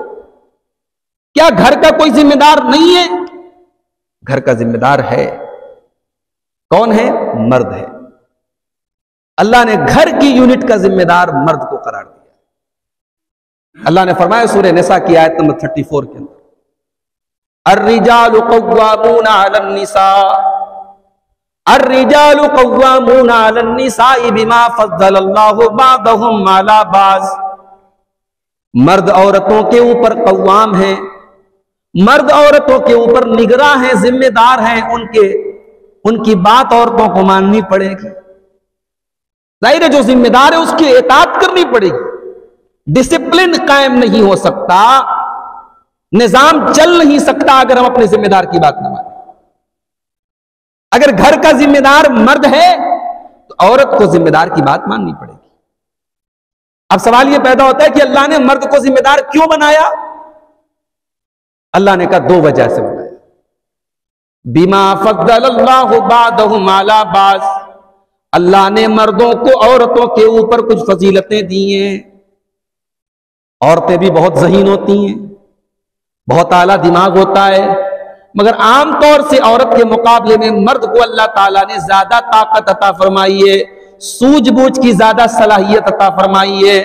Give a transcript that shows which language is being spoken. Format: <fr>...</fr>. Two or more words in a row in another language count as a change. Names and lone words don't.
<hi>क्या घर का कोई जिम्मेदार नहीं है? घर का जिम्मेदार है। कौन है? मर्द है। अल्लाह ने घर की यूनिट का जिम्मेदार मर्द को करार दिया। अल्लाह ने फरमाया सूरह निसा की आयत नंबर 34 के अंदर,</hi> <ar>الرجال قوامون على النساء، الرجال قوامون على النساء بما فضل الله بعضهم على بعض.</ar> <hi>मर्द औरतों के ऊपर कव्वाम है, मर्द औरतों के ऊपर निगरां है, जिम्मेदार हैं, उनकी बात औरतों को माननी पड़ेगी। जाहिर है जो जिम्मेदार है उसकी इताअत करनी पड़ेगी। डिसिप्लिन कायम नहीं हो सकता, निजाम चल नहीं सकता अगर हम अपने जिम्मेदार की बात न माने। अगर घर का जिम्मेदार मर्द है तो औरत को जिम्मेदार की बात माननी पड़ेगी। अब सवाल यह पैदा होता है कि अल्लाह ने मर्द को जिम्मेदार क्यों बनाया? अल्लाह ने कहा दो वजह से बनाया।</hi> <ar>بما فضل الله بعضهم على بعض,</ar> <hi>अल्लाह ने मर्दों को औरतों के ऊपर कुछ फजीलतें दी हैं। औरतें भी बहुत ज़हीन होती हैं, बहुत आला दिमाग होता है, मगर आमतौर से औरत के मुकाबले में मर्द को अल्लाह ताला ने ज्यादा ताकत अता फरमाई है, सूझबूझ की ज्यादा सलाहियत अता फरमाई है।</hi>